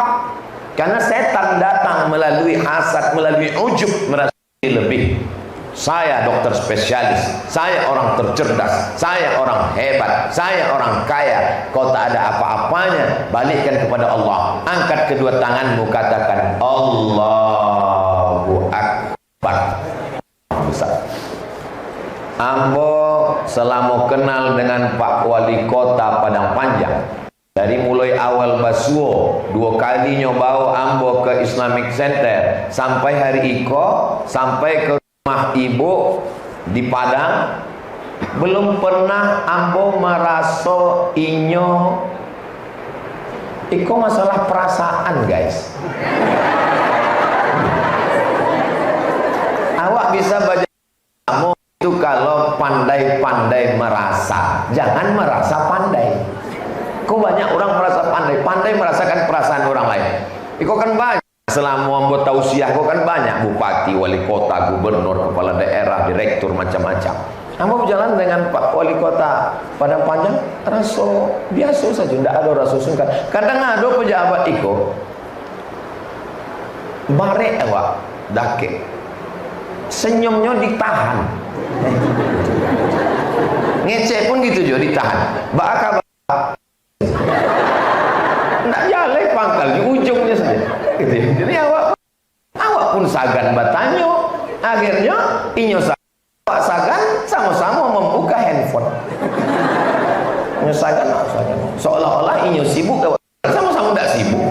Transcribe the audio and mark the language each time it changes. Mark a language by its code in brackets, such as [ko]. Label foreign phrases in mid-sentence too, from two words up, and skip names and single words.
[id] Karena setan datang melalui hasad, melalui ujub, merasa lebih. Saya dokter spesialis, saya orang tercerdas, saya orang hebat, saya orang kaya. Kau tak ada apa-apanya, balikkan kepada Allah. Angkat kedua tanganmu, katakan [ar] الله أكبر. [min] Ambo selama kenal dengan Pak Wali Kota Padang Panjang, dari mulai awal Basuo 2 kali nyobao ambo ke Islamic Center, sampai hari iko, sampai ke rumah ibu di Padang, belum pernah ambo meraso inyo iko masalah perasaan, guys. [id] Awak bisa baca kamu itu kalau pandai-pandai merasa, jangan merasa pandai. Kok banyak orang merasa pandai merasakan perasaan orang lain. [min] Iko kan banyak. [id] Selama membuat tausiah, kok kan banyak bupati, wali kota, gubernur, kepala daerah, direktur, macam-macam. Kamu berjalan dengan Pak Wali Kota Padang Panjang, raso biasa saja, tidak ada rasa sungkan. [min] Kadang ada pejabat iko, barek awak, dake, senyumnya ditahan. ngecek pun gitu juga ditahan. Bakal ndak jalan pangkal di ujungnya saja. [id] Gitu. [min] Jadi awak pun sagan batanyo, akhirnya inyo sagan sama-sama membuka handphone. Inyo sagan seolah-olah inyo sibuk, sama-sama tidak sibuk.